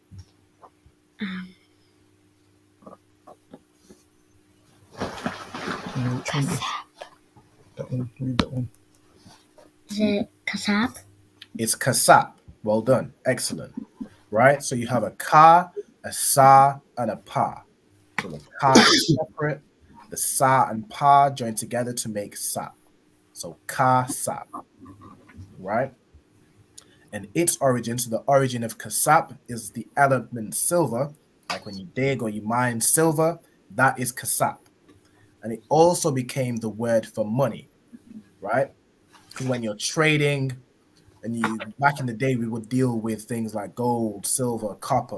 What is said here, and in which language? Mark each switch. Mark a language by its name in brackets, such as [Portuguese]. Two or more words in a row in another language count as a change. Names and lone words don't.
[English] That one. Read that one. Is it kasab? It's kasap. Well done. Excellent. Right? So you have a ka, a sa, and a pa. So the ka is separate. The sa and pa join together to make sap. So ka sap. Right? And its origin, so the origin of kasap is the element silver. Like when you dig or you mine silver, that is kasap. And it also became the word for money, right? Because when you're trading, and you back in the day, we would deal with things like gold, silver, copper.